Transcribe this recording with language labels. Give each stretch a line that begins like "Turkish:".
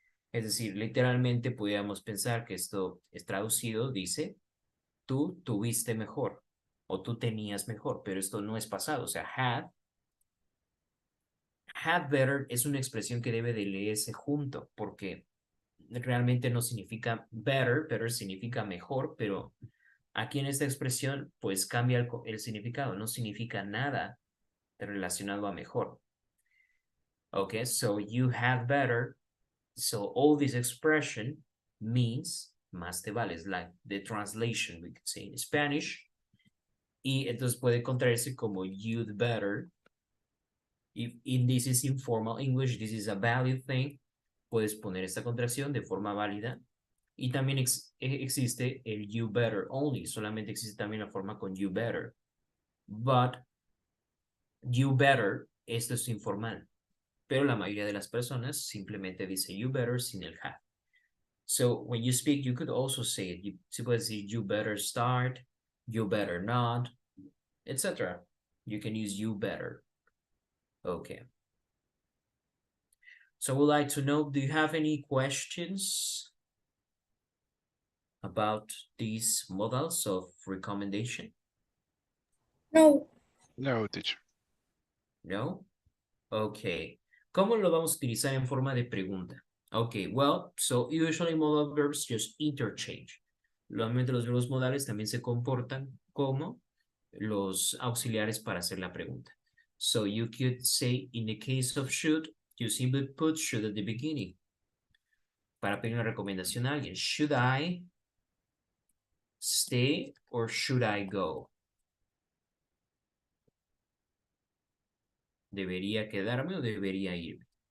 Spanish: Es decir, literalmente podríamos pensar que esto es traducido, dice, tú tuviste mejor o tú tenías mejor, pero esto no es pasado, o sea, had better es una expresión que debe de leerse junto, porque realmente no significa better, better significa mejor, pero aquí en esta expresión pues cambia el significado, no significa nada relacionado a mejor.
English: Okay, so you had better. So all this expression means
Spanish: más te vale,
English: es like the translation we could say in Spanish.
Spanish: Y entonces puede contraerse como you'd better.
English: If this is informal English, this is a valid thing.
Spanish: Puedes poner esta contracción de forma válida. Y también existe el you better only. Solamente existe también la forma con you better.
English: But you better,
Spanish: esto es informal. Pero la mayoría de las personas simplemente dice you better sin el have.
English: So when you speak, you could also say it. You could say you better start, you better not, etc. You can use you better. Okay. So I would like to know, do you have any questions about these models of recommendation? No. No, teacher. No? Okay.
Spanish: ¿Cómo lo vamos a utilizar en forma de pregunta?
English: Okay, well, so usually modal verbs just interchange.
Spanish: Normalmente los verbos modales también se comportan como los auxiliares para hacer la pregunta.
English: So you could say, in the case of should, you simply put should at the beginning.
Spanish: Para pedir una recomendación a alguien.
English: Should I stay or should I go?
Spanish: ¿Debería quedarme o debería irme?